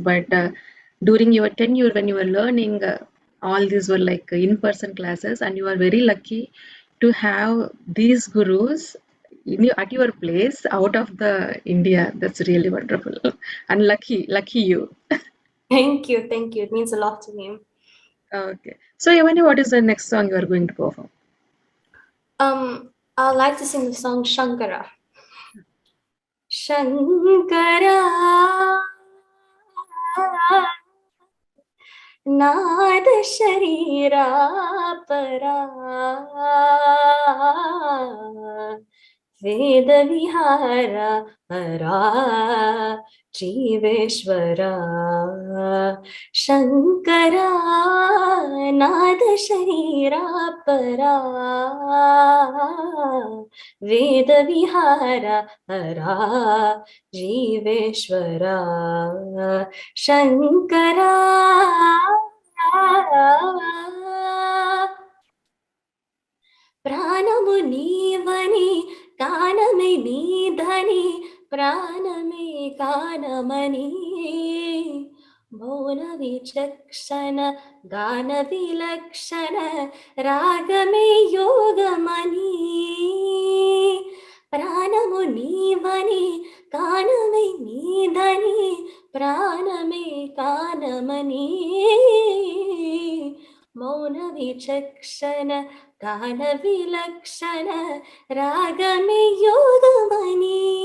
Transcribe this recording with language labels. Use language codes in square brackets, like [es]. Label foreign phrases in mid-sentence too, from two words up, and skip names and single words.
[en] But during your tenure, when you were learning, all these were like in-person classes, and you are very lucky to have these gurus at your place out of the India. That's really wonderful, and lucky you. Thank you. It means a lot to me. Okay. So, Yavani, what is the next song you are going to perform? I'd like to sing the song Shankara. [sa] Shankara नाद शरीरा परा वेद विहारा हरा जीवेश्वरा शंकरा नाद शरीरा परा वेद विहारा हरा जीवेश्वरा शंकरा [te] ప్రాణము నీవని కానమే నీధని ప్రాణమే కానమని మౌన విచక్షణ గాన విలక్షణ రాగమే యోగమని ప్రాణము నీవని కానమే నీధని ప్రాణమే కానమని మౌన విచక్షణ గాన విలక్షణ రాగమే యోగమని